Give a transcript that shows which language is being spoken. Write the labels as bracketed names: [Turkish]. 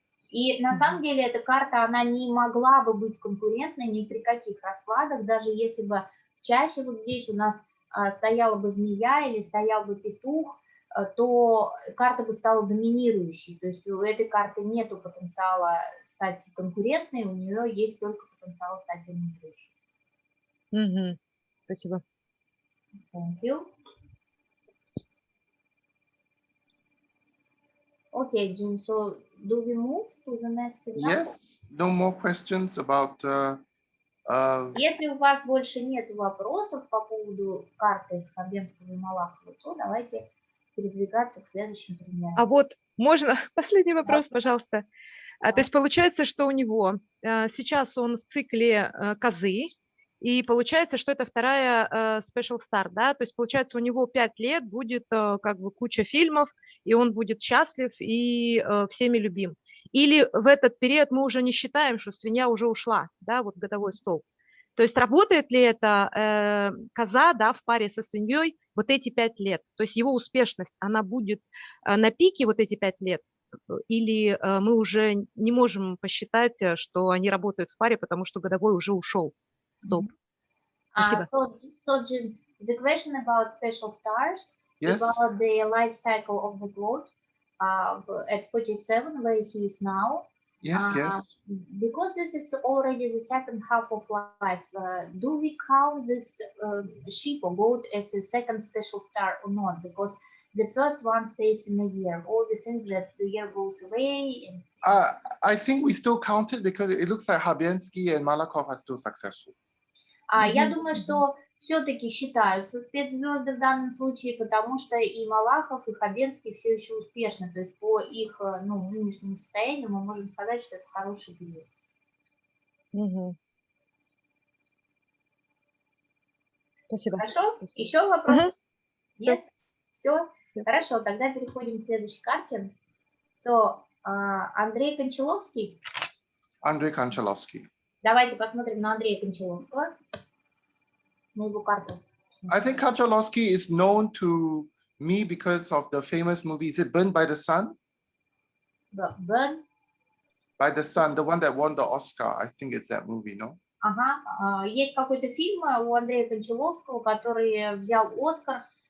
[Russian] И на самом деле эта карта, она не могла бы быть конкурентной ни при каких раскладах, даже если бы чаще вот здесь у нас стояла бы змея или стоял бы петух, то карта бы стала доминирующей. То есть у этой карты нету потенциала стать конкурентной, у нее есть только потенциал стать доминирующей. Спасибо. [English] Thank you. Okay, Jin, so do we move to the next example? Yes, no more questions about... [Russian] Если у вас больше нет вопросов по поводу карты Хабенского и Малахова, то давайте передвигаться к следующим примерам. А вот можно последний вопрос, пожалуйста. То есть получается, что у него сейчас он в цикле козы, и получается, что это вторая Special Star, да? То есть получается, у него 5 лет будет как бы куча фильмов, и он будет счастлив и всеми любим. Или в этот период мы уже не считаем, что свинья уже ушла, да, вот годовой столб. То есть работает ли это коза, да, в паре со свиньей вот эти 5 лет? То есть его успешность, она будет на пике вот эти 5 лет? Или мы уже не можем посчитать, что они работают в паре, потому что годовой уже ушел в столб? Спасибо. [English] So Jin, the question about special stars, yes. about the life cycle of the plot at 47, where he is now. Yes, yes. Because this is already the second half of life, do we count this sheep or goat as a second special star or not? Because the first one stays in a year, or we think that the year goes away? And... I think we still count it because it looks like Hабенский and Malahova are still successful. [Russian] Я думаю, что все-таки считаются спецзвезды в данном случае, потому что и Малахов, и Хабенский все еще успешны. То есть по их нынешнему состоянию мы можем сказать, что это хороший период. Спасибо. Хорошо? Еще вопрос? Нет? Все? Хорошо, тогда переходим к следующей карте. So, Андрей Кончаловский. Андрей Кончаловский. Давайте посмотрим на Андрея Кончаловского, на его карту. [English] I think Кончаловский is known to me because of the famous movie. Is it Burned by the Sun? Burn? By the Sun, the one that won the Oscar. I think it's that movie, no? [Russian] Ага. Есть какой-то фильм у Андрея Кончаловского, который взял Оскар.